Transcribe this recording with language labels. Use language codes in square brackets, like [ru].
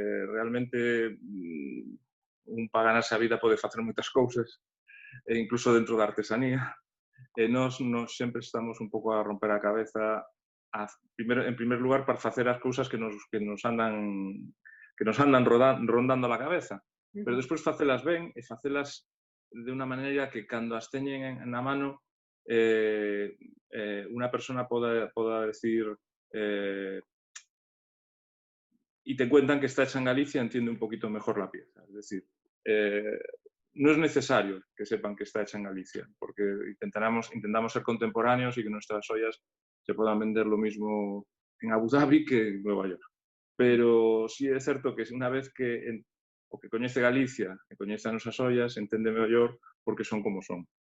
[gl] Realmente un para ganarse a vida pode facer moitas cousas, incluso dentro da artesanía, e nós sempre estamos un pouco a romper a cabeza en primer lugar para facer as cousas que nos andan rondando a cabeza, pero despois facelas ben e facelas de unha maneira que cando as teñen na mano unha persona poda decir [es] y te cuentan que está hecha en Galicia, entiende un poquito mejor la pieza. Es decir, no es necesario que sepan que está hecha en Galicia, porque intentamos ser contemporáneos y que nuestras ollas se puedan vender lo mismo en Abu Dhabi que en Nueva York. [gl] Pero sí é certo que unha vez que o que coñece Galicia e coñece as nosas ollas, entende mellor porque son como son.